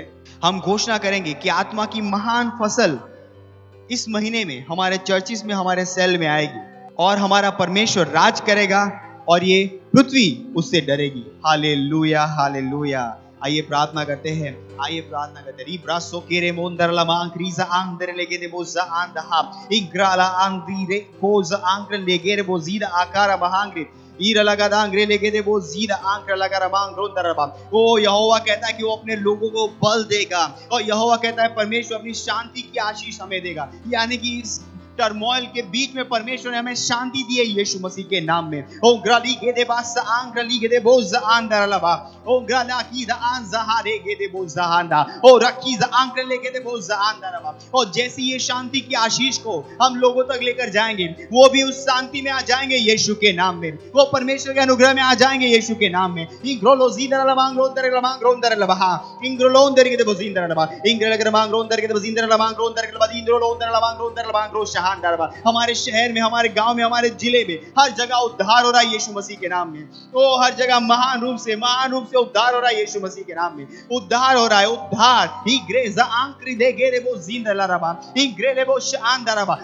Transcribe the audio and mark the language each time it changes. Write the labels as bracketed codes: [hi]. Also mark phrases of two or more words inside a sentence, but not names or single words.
[hi] हम घोषणा करेंगे कि आत्मा की महान फसल इस महीने में हमारे चर्चिस में, हमारे सेल में आएगी और हमारा परमेश्वर राज करेगा और ये पृथ्वी उससे डरेगी। हालेलुया, हालेलुया। आइए प्रार्थना करते हैं, आइए प्रार्थना करते हैं। रिब्रासो केरे मोंदरला मांक्रीजा आंदर लेगे दे बोजा आंदहा इग्राला आंदी रे कोज आंक्र लेगे रे बोजीदा आकारा बहांग्रे ईरा लगा दांग्रे लेगे दे बोजीदा आंक्र लगा रबांग रोंदरबा। ओ यहोवा कहता है कि वो अपने लोगों को बल देगा और यहोवा कहता है परमेश्वर अपनी शांति की आशीष हमें देगा। यानी कि इस टर्मोइल के बीच में परमेश्वर ने हमें शांति दी है यीशु मसीह के नाम में। ओ ग्राली के दे बास आंग्र ली के दे बोज आंदर लबा ओ ग्राला की द आन जहारे के दे बोज आंदा ओ रखी द आंग्र लेके दे बोज आंदर लबा। और जैसी ये शांति की आशीष को हम लोगों तक लेकर जाएंगे, वो भी उस शांति में आ जाएंगे यीशु के नाम में, वो परमेश्वर के अनुग्रह में आ जाएंगे यीशु के नाम में। इंग्रोलो जीदर लबांग रोंदर लबांग रोंदर लबा इंग्रोलोन दर के दे बोजिंदर लबा इंग्रल के लबांग रोंदर के दे बोजिंदर लबांग रोंदर के लबा इंग्रोलोन दर लबांग रोंदर लबांग रो हमारे शहर में, हमारे गांव में, हमारे जिले में हर जगह उद्धार हो रहा है यीशु मसीह के नाम में। ओ हर जगह महान रूप से उद्धार हो रहा है यीशु मसीह के नाम में। उद्धार हो रहा है, उद्धार ही ग्रेजा आंक्री दे गेरे वो जिंदा रबा ही ग्रेले वो शानदार रबा।